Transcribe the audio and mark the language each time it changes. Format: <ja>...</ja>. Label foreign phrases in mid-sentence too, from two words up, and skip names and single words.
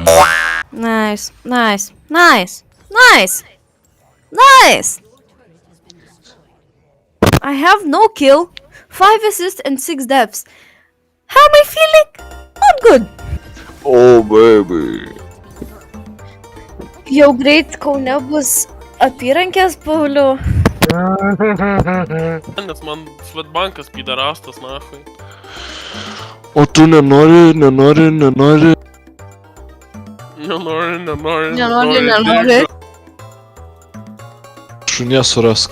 <en>Nice. I have no kill, 5 assists and 6 deaths. How am I feeling? Not good. Oh, baby.</en> <lt>Jau greit Kaune bus apyrankės, Pauliau. Nes man Svetbankas pidarastas, nahui. O tu nenori. Nenori. Šunė surask.</lt>